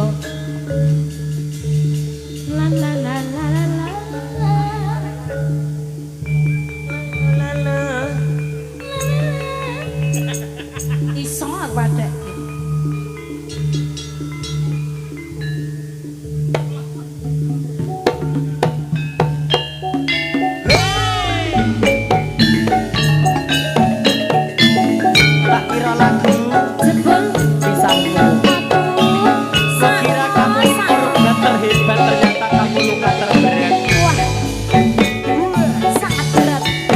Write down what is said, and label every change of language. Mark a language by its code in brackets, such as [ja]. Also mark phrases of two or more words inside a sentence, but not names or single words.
[jv] La la la la la la. La la. Iso aku ada. [ms] Tak kira lagu [jv] Jebul [id] disambung. Sekira kamu gak terhebat, ternyata kamu luka terberat. wah. Sangat berat.